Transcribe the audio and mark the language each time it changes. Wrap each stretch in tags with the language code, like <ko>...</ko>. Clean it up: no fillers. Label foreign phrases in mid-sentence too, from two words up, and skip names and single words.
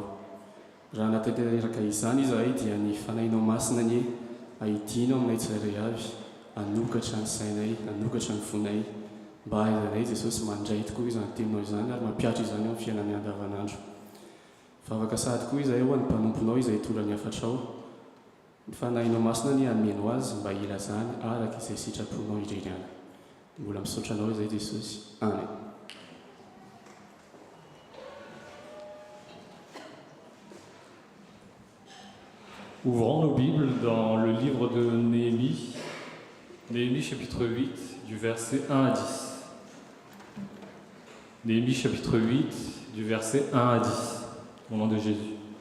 <mg>Raha natanteraka izany izahay dia ny fanahinao masina ny ahitinao aminay tsirairay avy, anokatra ny sainay, anokatra ny fonay, mba haizanay Jesosy mandray tokoa izany teninao izany ary mampiatra izany amin'ny fiainany andavanandro. Vavaka sady koa izahay ho an'ny mpanomponao izay tolany afatrao, ny fanahinao masina ny ameno azy mba ilazany araka izay sitraponao indrindrana. Mbola misaotra anao izay Jesosy. Amen.</mg> <fr>Ouvrons nos Bibles dans le livre de Néhémie, Néhémie chapitre 8, du verset 1 à 10. Néhémie chapitre 8, du verset 1 à 10, au nom de Jésus.</fr>